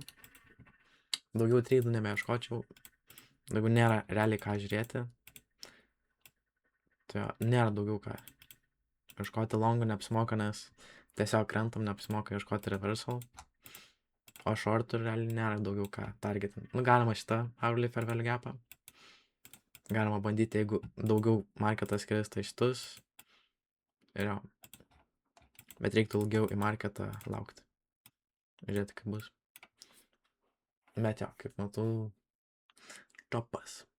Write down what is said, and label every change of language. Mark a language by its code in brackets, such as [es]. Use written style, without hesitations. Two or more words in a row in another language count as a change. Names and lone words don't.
[lt] Daugiau treidų nebeieškočiau. Daugiau nėra realiai ką žiūrėti. Tai nėra daugiau ką ieškoti longų neapsimoka, nes tiesiog krentam, neapsimoka ieškoti reversal. O shortų realiai nėra daugiau ką targetinti. Nu, galima šitą [en] hourly fair value [lt] gapą. Galima bandyti, jeigu daugiau marketas kris, tai šitus. Ir jo. Bet reiktų ilgiau į marketą laukti. Žiūrėti, kaip bus. Bet jo, kaip matau, topas.